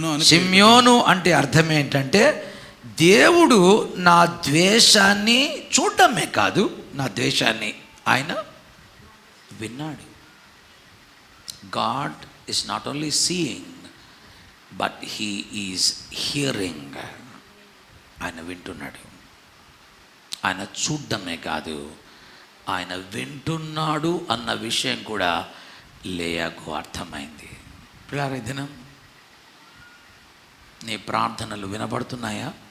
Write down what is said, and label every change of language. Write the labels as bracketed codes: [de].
[te] షిమ్యోను అంటే అర్థం ఏంటంటే దేవుడు నా ద్వేషాన్ని చూడటమే కాదు, నా ద్వేషాన్ని ఆయన విన్నాడు. [en] God is not only seeing, but he is hearing. [te] ఆయన వింటున్నాడు. ఆయన చూడడమే కాదు, ఆయన వింటున్నాడు అన్న విషయం కూడా లేయాకు అర్థమైంది. పిల్లారా, దినం నీ ప్రార్థనలు వినబడుతున్నాయా?